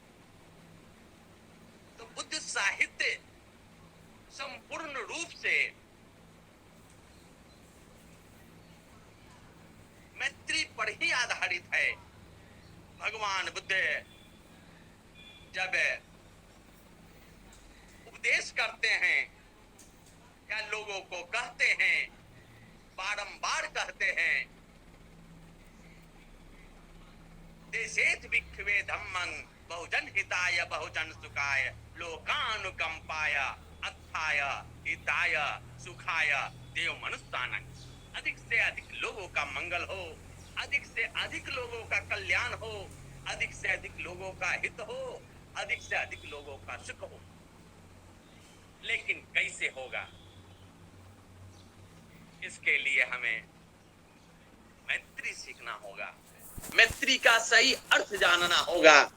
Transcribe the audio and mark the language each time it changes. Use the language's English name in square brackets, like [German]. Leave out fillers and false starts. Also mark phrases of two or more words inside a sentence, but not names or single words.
[Hindi] तो बुद्ध साहित्य संपूर्ण रूप से मैत्री पर ही आधारित है। भगवान बुद्ध जब उपदेश करते हैं या लोगों को कहते हैं, बारंबार कहते हैं, [Pali] देशेत भिक्खवे धम्मं बहुजन हिताय बहुजन सुखाय लोकानुकंपाय अत्थाय हिताय सुखाय देव मनुष्यानं। [Hindi] अधिक से अधिक लोगों का मंगल हो, अधिक से अधिक लोगों का कल्याण हो, अधिक से अधिक लोगों का हित हो, अधिक से अधिक लोगों का सुख हो। लेकिन कैसे होगा? इसके लिए हमें मैत्री सीखना होगा, मैत्री का सही अर्थ जानना होगा।